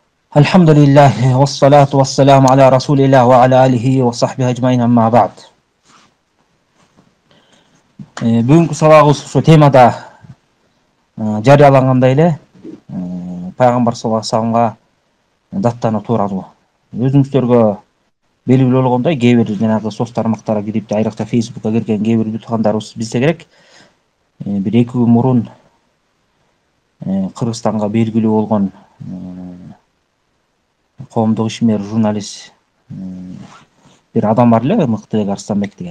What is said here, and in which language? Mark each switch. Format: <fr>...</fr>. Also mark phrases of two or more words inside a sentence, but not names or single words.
<ar>الحمد لله والصلاة والسلام على رسول الله وعلى آله وصحبه أجمعين أما بعد.</ar> <ky>Бүгүнкү сабагыбыз ошо темада жарыялангандай эле пайгамбар</ky> <ar>صلى الله عليه وسلم</ar> <ky>даттануу тууралуу. Өзүңүздөргө белгилүү болгондой, кээ бир жанагы соц тармактарга кирип, айрыкча Facebookка кирген кээ бир туугандарыбыз билсе керек, бир 2 күн мурун Кыргызстанга белгилүү болгон коомдук ишмер, журналист бир адам бар эле, Мыктыбек Арстанбек деген.</ky>